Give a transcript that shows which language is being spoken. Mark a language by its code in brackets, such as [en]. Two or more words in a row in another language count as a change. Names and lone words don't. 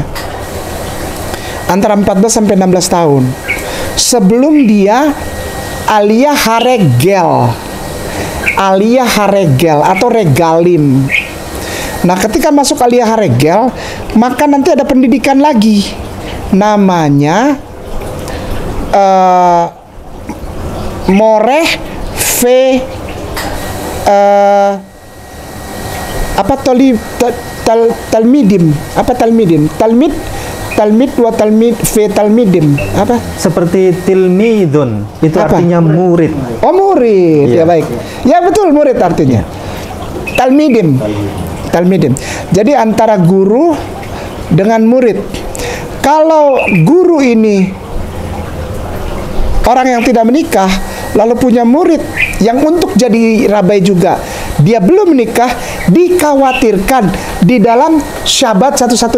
[id] Antara 14 sampai 16 tahun. Sebelum dia [he] aliyah haregel [id] atau regalim. Nah, ketika masuk [he] aliyah haregel, [id] maka nanti ada pendidikan lagi, namanya [he] moreh ve Talmid wa talmid ve talmidim. [id] Apa? Seperti tilmidun, itu Apa? artinya murid. Oh, murid. Iya. Ya, baik. Ya, betul, murid artinya. Talmidim. Jadi antara guru dengan murid. Kalau guru ini orang yang tidak menikah, lalu punya murid yang untuk jadi rabai juga, dia belum menikah, dikhawatirkan di dalam Syabat 116.